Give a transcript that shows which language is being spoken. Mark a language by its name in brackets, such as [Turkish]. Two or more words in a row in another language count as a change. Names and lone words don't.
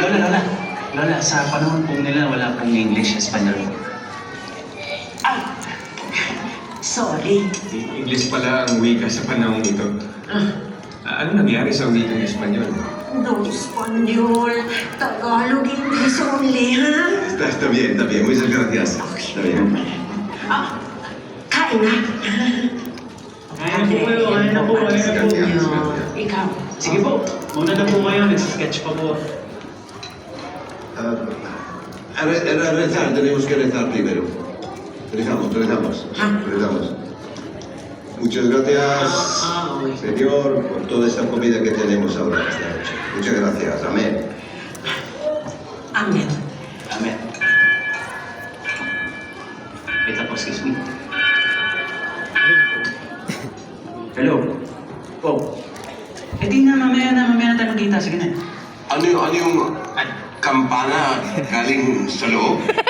[Filipino] Lola, sa panahon po nila, wala pong English, Espanyol. Ay, sorry. English pala ang wika sa panahong ito. Ano nangyari sa wikang Espanyol? [English] No Espanyol. Tagalog, English only, ha? [Spanish] Está bien. Muchas gracias. Está bien. [Filipino] Kain na. Kain na po kayo. Ikaw. Sige po, muna na po kayo. Nagsisketch pa po. [Spanish] Rezar, tenemos que rezar primero. Rezamos. Muchas gracias, Señor, por toda esta comida que tenemos ahora esta noche. Muchas gracias. Amén. Amen. [Filipino] Amen. Wait lang po, [English] excuse me. [Filipino] Hello. Po. Eh di na, mamaya na tayo magkita. Sige na. Ano yung kampana galing sa loob?